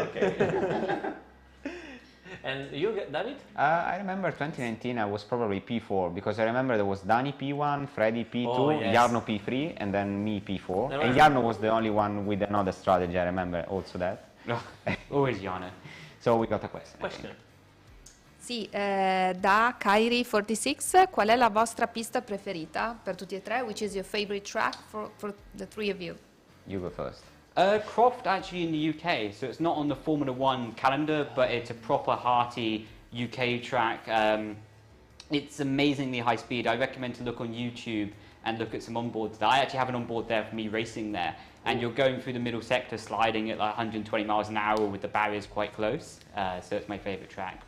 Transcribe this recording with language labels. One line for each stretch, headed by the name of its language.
English: Okay. And you, David? I remember 2019 I was probably P4 because I remember there was Dani P1, Freddy P2, yes. Jarno P3 and then me P4. No, and Jarno was the only one with another strategy, I remember also that. Always Jarno. So we got a question. Question.
Italian: Sì, da Kairi46, qual è la vostra pista preferita per tutti e tre?
English: Which is your favorite track for the three of you? You go first. Croft actually in the UK, so it's not on the Formula One calendar, but it's a proper hearty UK track. It's amazingly high speed. I recommend to look on YouTube and look at some onboards there. I actually have an onboard there for me racing there, and you're going through the middle sector sliding at like 120 miles an hour with the barriers quite close, so it's my favourite track.